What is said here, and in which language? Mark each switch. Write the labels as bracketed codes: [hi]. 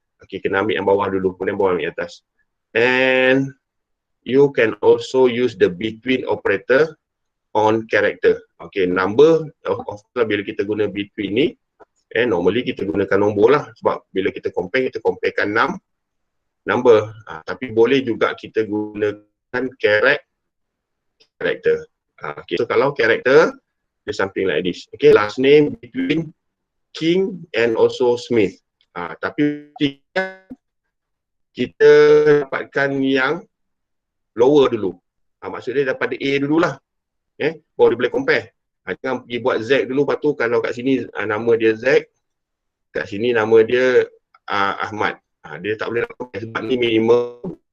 [ms] Okay, kena ambil yang bawah dulu, kemudian bawah yang atas. [en] And you can also use the between operator on character. [ms] Okay, [en] number of course [ms] bila kita guna between ni, normally kita gunakan nombor lah. Sebab bila kita comparekan number. Tapi boleh juga kita gunakan character. [en] Okay, so [ms] kalau character, dia [en] something like this. Okay, last name between King and also Smith. [ms] Tapi kita dapatkan yang lower dulu. Maksud dia daripada A dululah. Baru dia boleh compare. Jangan pergi buat Z dulu, lepas tu kalau kat sini nama dia Z, kat sini nama dia Ahmad. Dia tak boleh nak compare sebab ni minimum